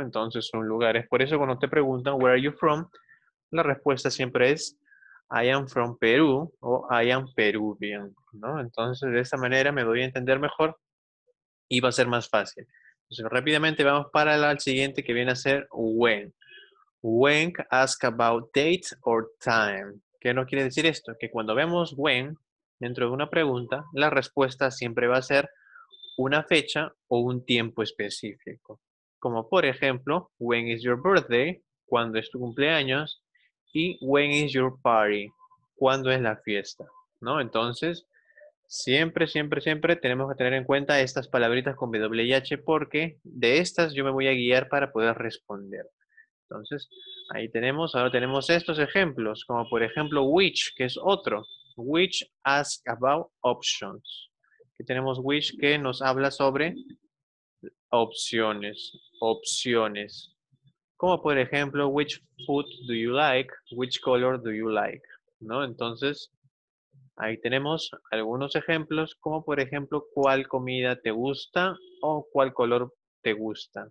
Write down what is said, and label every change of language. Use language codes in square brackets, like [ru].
[es] Entonces, son lugares. Por eso, cuando te preguntan, [en] where are you from? [es] La respuesta siempre es, [en] I am from Perú [es] o [en] I am Peruvian, [es] ¿no? Entonces, de esta manera me doy a entender mejor y va a ser más fácil. Entonces, rápidamente vamos para el siguiente que viene a ser when. [en] When ask about date or time. [es] ¿Qué nos quiere decir esto? Que cuando vemos when dentro de una pregunta, la respuesta siempre va a ser una fecha o un tiempo específico. Como por ejemplo, [en] when is your birthday? [es] ¿Cuándo es tu cumpleaños? Y [en] when is your party? [es] ¿Cuándo es la fiesta? ¿No? Entonces, siempre, siempre, siempre tenemos que tener en cuenta estas palabritas con W y H porque de estas yo me voy a guiar para poder responder. Entonces, ahí tenemos, ahora tenemos estos ejemplos, como por ejemplo which, que es otro. [en] Which ask about options. [es] Aquí tenemos which que nos habla sobre opciones, opciones. Como por ejemplo, [en] which food do you like? Which color do you like? ¿No? [es] Entonces, ahí tenemos algunos ejemplos, como por ejemplo, ¿cuál comida te gusta o cuál color te gusta?